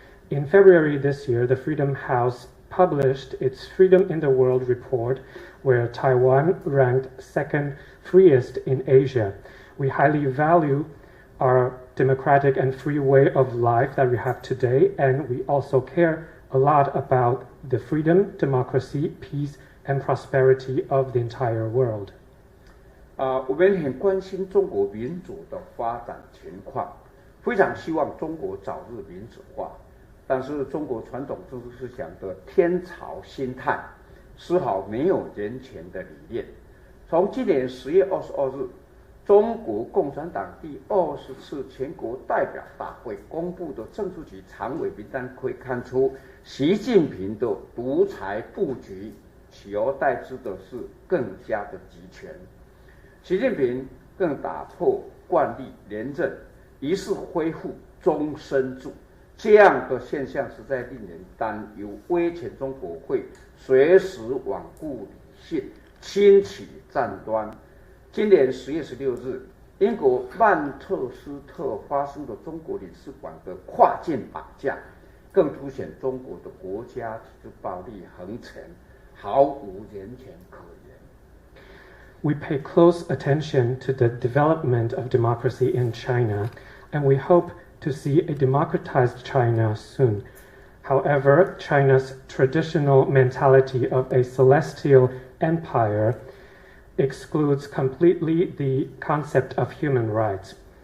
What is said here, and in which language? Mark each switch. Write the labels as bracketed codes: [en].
[en] In February this year, the Freedom House published its Freedom in the World report, where Taiwan ranked second freest in Asia. We highly value our democratic and free way of life that we have today, and we also care a lot about the freedom, democracy, peace, and prosperity of the entire world. [zh] 我们很关心中国民主的发展情况，非常希望中国早日民主化。但是中国传统政治思想的天朝心态，丝毫没有人权的理念。从今年10月22日，中国共产党第20次全国代表大会公布的政治局常委名单可以看出，习近平的独裁布局取而代之的是更加的集权。习近平更打破惯例连任，于是恢复终身制。这样的现象实在令人担忧，威权中国会随时罔顾理性，轻启战端。今年10月16日，英国曼彻斯特发生的中国领事馆的跨境绑架，更凸显中国的国家体制暴力横陈，毫无人权可言。 [en] We pay close attention to the development of democracy in China, and we hope to see a democratized China soon. However, China's traditional mentality of a celestial empire excludes completely the concept of human rights.